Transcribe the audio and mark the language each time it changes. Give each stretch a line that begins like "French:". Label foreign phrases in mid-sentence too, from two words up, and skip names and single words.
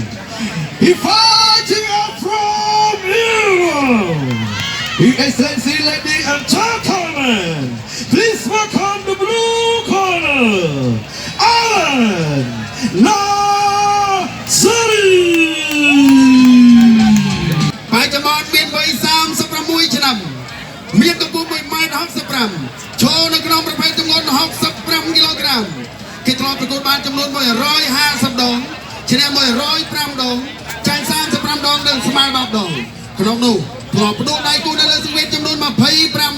English: He fighting up from Europe. His Excellency, ladies and gentlemen, please welcome the blue corner, Alan Nasri.
Khmer: បាយចំអត់មានវ័យ36ឆ្នាំមានកម្ពស់1.65 ម៉ែត្រឈរនៅក្នុងប្រភេទទម្ងន់65គីឡូក្រាមគេធ្លាប់ប្រកួតបានចំនួន150ដ ងឈ្នះ105ដងចាញ់35ដងនិងស្មើ10ដងក្នុងនោះធ្លាប់បដូរដៃគូនៅលើសង្វេតចំនួន25